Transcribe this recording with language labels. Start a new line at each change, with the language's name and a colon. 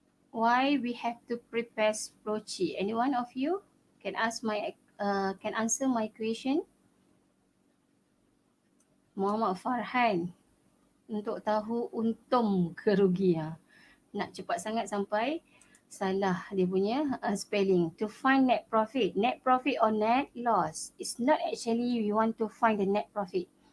English: Why we have to prepare Splochi? Any one of you can answer my question?
Malay: Muhammad Farhan, untuk tahu untung ke rugi nak cepat sangat sampai salah dia punya spelling.
English: To find net profit or net loss, it's not actually we want to find the net profit.